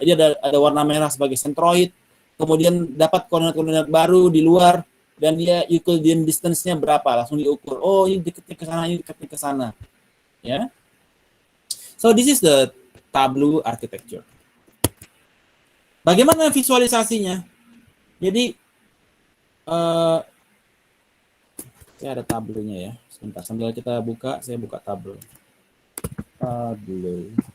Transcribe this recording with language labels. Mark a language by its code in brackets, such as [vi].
[id] Jadi ada warna merah sebagai centroid, kemudian dapat koordinat-koordinat baru di luar, dan dia Euclidean distance-nya berapa, langsung diukur. Oh, ini dekatnya ke sana, ini dekatnya ke sana. Ya. [en] So this is the Tableau architecture. [id] Bagaimana visualisasinya? Jadi saya ada Tableau-nya ya. Sebentar, sambil kita buka, saya buka Tableau. Tableau.